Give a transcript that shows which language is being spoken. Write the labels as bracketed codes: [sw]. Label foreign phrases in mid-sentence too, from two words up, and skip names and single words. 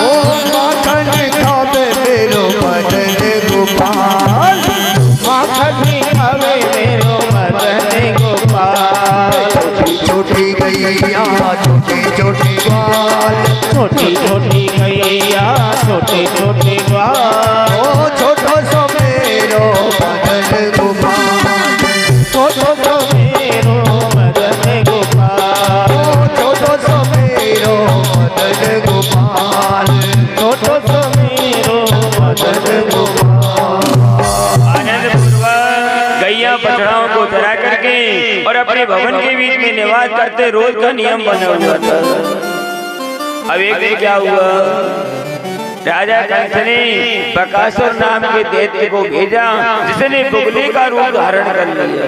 [bra] माखन खावे मेरो मदन गोपाल, माखन खावे मेरो मदन गोपाल, छोटी गैया छोटे छोटे ग्वाल, छोटी छोटी गैया छोटे छोटे ग्वाल, ओ छोटो सो मेरो मदन गोपाल, छोटो सो मेरो मदन गोपाल, छोटो सो मेरो मदन गोपाल, छोटो सो मेरो मदन गोपाल। [hi] आनंद पूर्वक गैया बछड़ाओं को चरा करके और अपने भवन के बीच में निवास करते रोज का नियम बना हुआ था। अब एक दिन क्या हुआ, राजा कंस ने बकासुर नाम के दैत्य को भेजा जिसने बुगले का रूप धारण कर लिया।